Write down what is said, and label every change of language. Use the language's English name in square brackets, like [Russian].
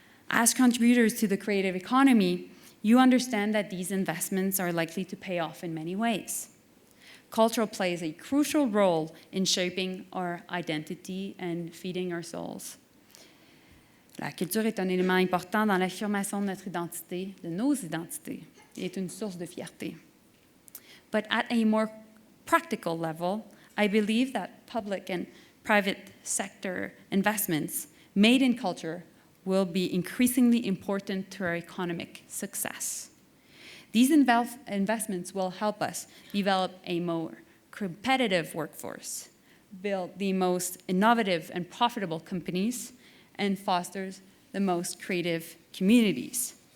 [English] As contributors to the creative economy, you understand that these investments are likely to pay off in many ways. Culture plays a crucial role in shaping our identity and feeding our souls. [French] La culture est un élément important dans l'affirmation de notre identité, de nos identités, et est une source de fierté. [English] But at a more practical level, I believe that public and private sector investments made in culture will be increasingly important to our economic success. These investments will help us develop a more competitive workforce, build the most innovative and profitable companies, and fosters the most creative communities.